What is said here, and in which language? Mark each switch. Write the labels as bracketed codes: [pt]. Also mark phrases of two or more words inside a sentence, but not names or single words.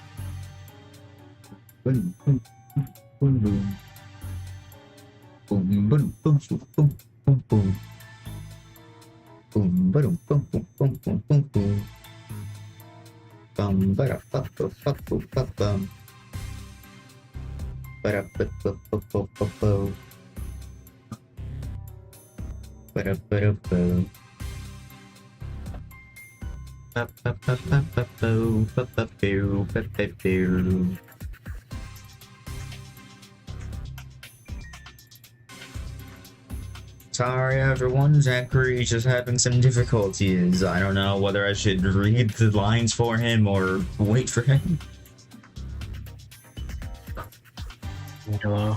[en] Boom, boom, boom, boom. Boom, boom, boom, boom, boom, boom. Boom, boom, boom, boom, boom, boom, boom, boom. bum ba da ba ba ba ba ba bum ba da ba ba ba ba ba ba ba da ba da ba ba ba ba ba ba boo ba ba boo ba ba boo. Sorry everyone, Zachary just having some difficulties. I don't know whether I should read the lines for him or wait for him. Hello.